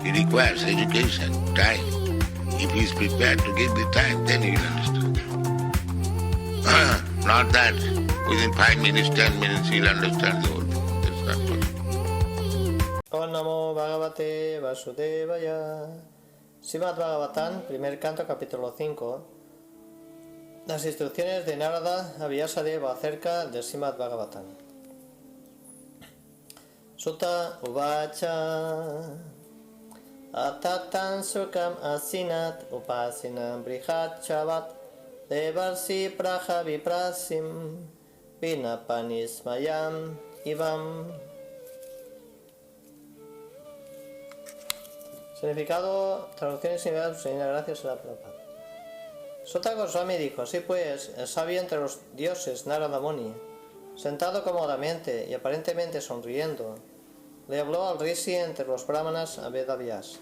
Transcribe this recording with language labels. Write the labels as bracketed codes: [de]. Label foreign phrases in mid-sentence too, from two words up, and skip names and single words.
[en] It requires education, time. If he is prepared to give the time, then he will understand. Not that within 5 minutes, 10 minutes, he'll understand the whole thing. That's not possible. [sa] Om Namo Bhagavate Vasudevaya. [es] Srimad Bhagavatam, primer canto, capítulo 5. Las instrucciones de Narada a Vyasadeva acerca del Srimad Bhagavatam. [sa] Sutta Uvacha Atatan Sukam Asinat Upasinam Brihat Chavat Devarsi Praja Viprasim Vinapanismayam Ivam. Significado, traducción y significado, señora, gracias a la Prabhupada. [es] Sutta Goswami dijo: así pues, el sabio entre los dioses Narada Muni, sentado cómodamente y aparentemente sonriendo, le habló al rishi entre los brahmanas a Vedavyas.